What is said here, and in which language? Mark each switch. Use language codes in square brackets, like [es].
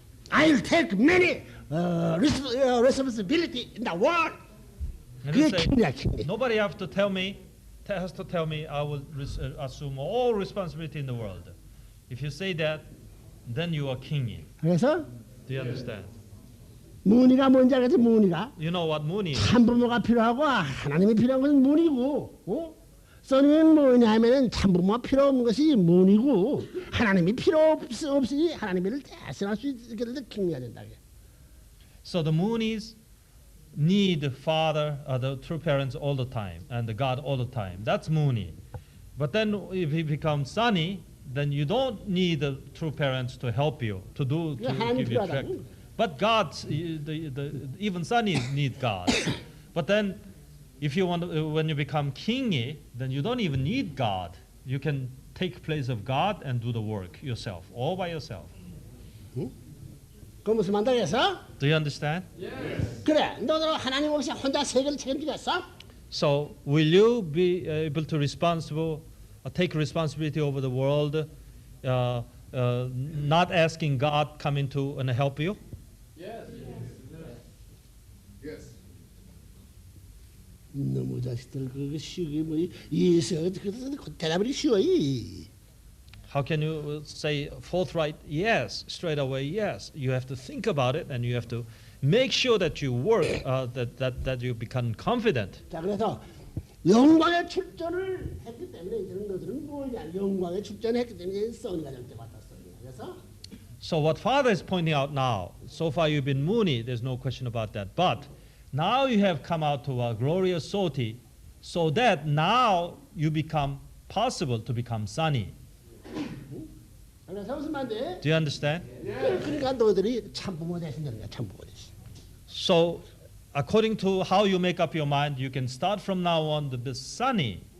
[en] I'll take many responsibility in the world. And [ko] 그게 [en] he say, [ko] 킹이야 킹. [en] nobody has to tell me I will assume all responsibility in the world. If you say that, then you are king. [ko] 그래서 [en] Do you understand? [ko] 문이가 뭔지 알겠지? 문이가 [en] You know what Mooney is? [ko] 참부모가 필요하고 하나님이 필요한 것은 문이고, 써니는 뭐냐면은 참부모가 필요 없는 것이 문이고 하나님이 필요 없으니 하나님을 대신할 수 있게 될 킹이가 된다. [en] So the Moonies need the father, the true parents all the time, and the God all the time. That's Mooney. But then if he becomes Sunny, then you don't need the true parents to help you, to give you track. But God, even Sunnies need God. But then if you when you become kingy, then you don't even need God. You can take place of God and do the work yourself, all by yourself. [ko] 그 무슨 말인가 해서? [en] Do you understand? [ko] 그래, 너도 하나님 없이 혼자 세계를 책임지겠어? [en] So will you be able to take responsibility over the world, not asking God come into and help you? Yes. [ko] 너무 자식들 그거 쉬우게 뭐 예서 대답이 쉬워이. [en] How can you say forthright yes, straight away yes? You have to think about it and you have to make sure that you work, that you become confident. [ko] 자 그래서 영광의 출전을 했기 때문에 이제는 너들은 뭐냐? 영광의 출전을 했기 때문에 써니가 될 때 왔다 써니가. 그래서 [en] So what Father is pointing out now, so far you've been Mooney, there's no question about that. But now you have come out to a glorious sortie, so that now you become possible to become Sunny. [ko] 그래서 무슨 말인데? [en] Do you understand? [ko] 그러니까 너들이 참부모 대신 되는 거야. 참부모 대신. [en] So according to how you make up your mind, you can start from now on to be Sunny.